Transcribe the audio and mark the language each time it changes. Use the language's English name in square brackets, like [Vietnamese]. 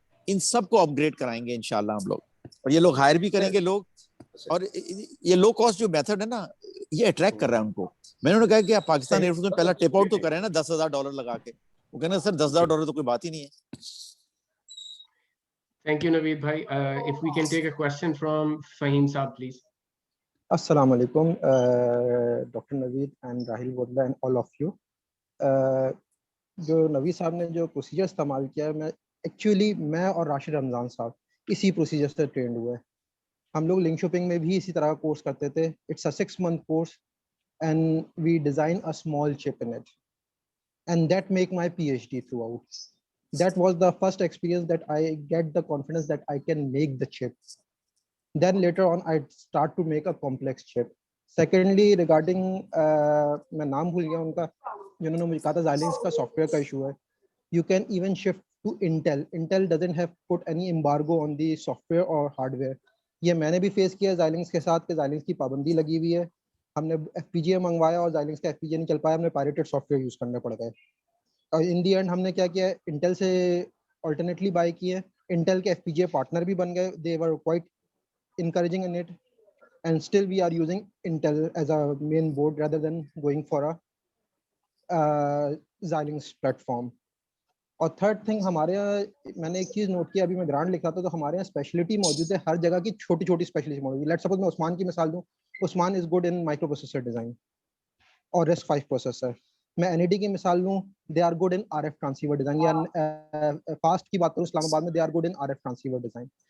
[Urdu] ان سب کو اپ گریڈ کرائیں گے انشاءاللہ ہم لوگ, اور یہ لوگ ہائر بھی کریں گے لوگ. اور یہ لو کاسٹ جو میتھڈ ہے نا, یہ اٹریکٹ کر رہا ہے ان کو. میں نے کہا کہ آپ پاکستان ایئر فورس میں پہلا ٹیپ آؤٹ تو کریں نا $10,000 لگا کے. وہ کہنا سر $10,000 تو کوئی بات ہی نہیں ہے. [English] Thank you, Naveed bhai. If we can take a question from Fahim Saab, please. Assalamu alaikum, Dr. Naveed and Rahil Wadla and all of you. [Urdu] جو نوید صاحب نے جو پروسیجر استعمال کیا ہے, میں اور راشد رمضان صاحب اسی پروسیجر سے ٹرینڈ ہوئے. ہم لوگ لنک شاپنگ میں بھی اسی طرح کا کورس کرتے تھے. [English] It's a 6-month course and we design a small chip in it and that make my PhD throughout. That was the first experience that I get the confidence that I can make the chip. Then later on I start to make a complex chip. Secondly, regarding [Urdu] میں نام بھول گیا ان کا, جنہوں نے مجھے کہا تھا Xilinx کا سافٹ ویئر کا ایشو ہے. [English] You can even shift to Intel. Intel doesn't have put any embargo on the software or hardware. [Urdu] یہ میں نے بھی فیس کیا Xilinx کے ساتھ کہ Xilinx کی پابندی لگی ہوئی ہے. ہم نے FPGA منگوایا اور Xilinx کا FPGA نہیں چل پایا, ہم نے پائریٹڈ سافٹ ویئر یوز کرنے پڑ گئے. اور ان دی اینڈ ہم نے کیا کیا, انٹل سے آلٹرنیٹلی بائی کیے. انٹل کے FPGA پارٹنر بھی بن گئے. [English] They were quite encouraging in it and still we are using Intel as a main board rather than going for a Xilinx platform. [Urdu] اور [English] third thing, [Urdu] ہمارے یہاں میں نے ایک چیز نوٹ کیا, ابھی میں گرانٹ لکھ رہا تھا تو ہمارے یہاں اسپیشلٹی موجود ہے, ہر جگہ کی چھوٹی چھوٹی اسپیشلٹی موجود ہے. [English] let suppose [Urdu] میں عثمان کی مثال دوں, عثمان [English] is good in microprocessor design [Urdu] اور RISC-V پروسیسر. میں NAD کی مثال لوں, [English] They are good in RF transceiver design. [Urdu] یا فاسٹ کی بات کروں, اسلام آباد میں they are good in RF transceiver design.